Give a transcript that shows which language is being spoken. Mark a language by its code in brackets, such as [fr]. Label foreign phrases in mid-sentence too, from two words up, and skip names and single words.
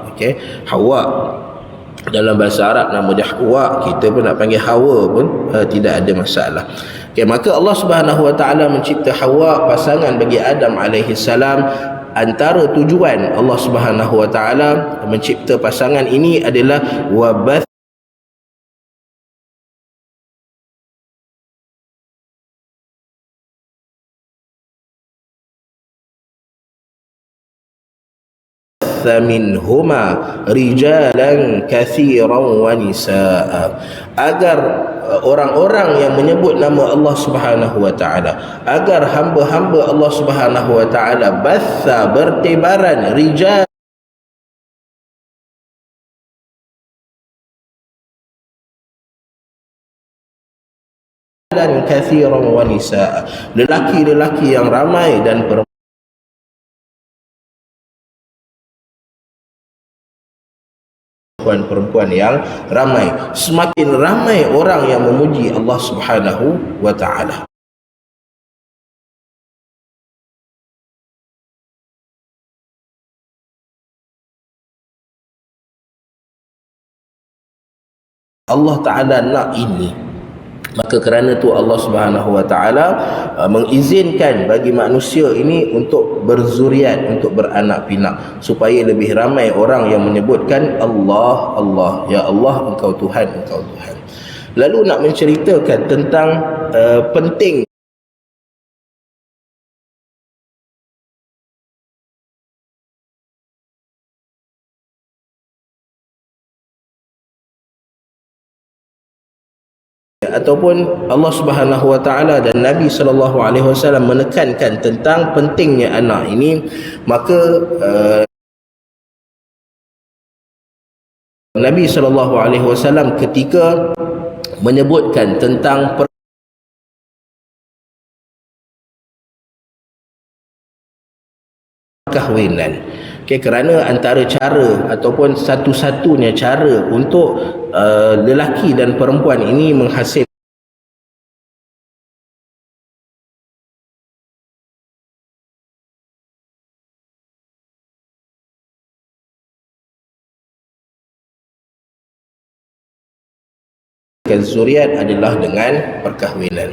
[ms] Hawa dalam bahasa Arab nama dia Hawa, kita pun nak panggil Hawa pun tidak ada masalah. Maka Allah [ar] سبحانه وتعالى [ms] mencipta Hawa, pasangan bagi Adam [ar] عليه السلام. [ms] Antara tujuan Allah [ar] سبحانه وتعالى [ms] mencipta pasangan ini adalah wabath [ar] منهما رجالا كثيرا ونساء, [ms] agar orang-orang yang menyebut nama Allah [ar] سبحانه وتعالى, [ms] agar hamba-hamba Allah [ar] سبحانه وتعالى [ms] batha bertebaran rijal [ar] dan كثيرا ونساء, [ms] lelaki-lelaki yang ramai dan perempuan yang ramai. Semakin ramai orang yang memuji Allah [ar] سبحانه وتعالى, الله تعالى [ms] nak ini. Maka kerana itu Allah [ar] سبحانه وتعالى [ms] mengizinkan bagi manusia ini untuk berzuriat, untuk beranak pinak, supaya lebih ramai orang yang menyebutkan Allah, Allah, ya Allah engkau Tuhan, engkau Tuhan. Lalu nak menceritakan tentang penting ataupun Allah [ar] سبحانه وتعالى [ms] dan Nabi [ar] صلى الله عليه وسلم [ms] menekankan tentang pentingnya anak ini. Maka Nabi [ar] صلى الله عليه وسلم [ms] ketika menyebutkan tentang perkahwinan, kerana antara cara ataupun satu-satunya cara untuk lelaki dan perempuan ini menghasilkan zuriat adalah dengan perkahwinan.